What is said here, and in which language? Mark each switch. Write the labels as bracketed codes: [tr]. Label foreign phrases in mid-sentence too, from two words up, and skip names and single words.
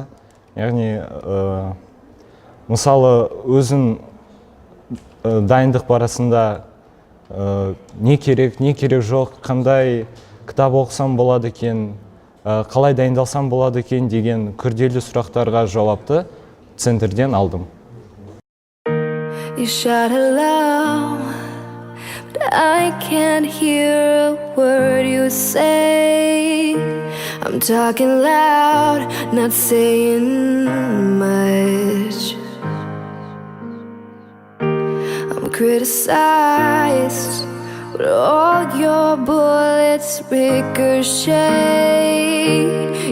[kk] Яғни мысалы өзің дайындық барысында не керек жоқ, қандай кітап оқысам болады екен, қалай дайындалсам болады екен деген күрделі сұрақтарға жауапты центрден алдым. [en] You shout hello, but I can't hear a word you say. I'm talking loud, not saying much. I'm criticized, but all your bullets ricochet.